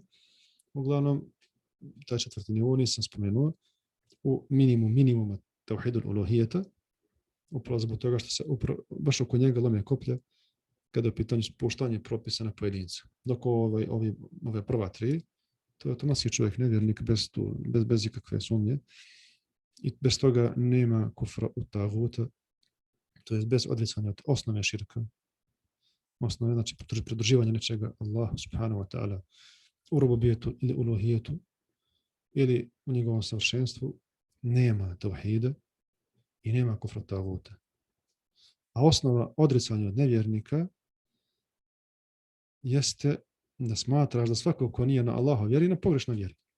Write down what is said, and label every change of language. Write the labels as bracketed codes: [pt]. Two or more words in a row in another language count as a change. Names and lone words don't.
[bs] Uglavnom, taj četvrti nivo nisam spomenuo u minimuma tauhidul uluhijeta, upravo zbog toga što se baš oko njega lome koplja kada je pitanje spuštanje propisa na pojedinca. Dok ove prva tri, to je automatski čovjek nevjernik bez ikakve sumnje i bez toga nema kufra u taguta, to je bez odricanja od osnove širka. Osnove, znači pridruživanje nečega Allahu [ar] سبحانه وتعالى [bs] u rububijetu ili uluhijetu ili u njegovom savršenstvu nema tauhida i nema kufra taguta. A osnova odricanja od nevjernika jeste da smatraš da svako ko nije na Allaha vjeri, na pogrešno vjeri.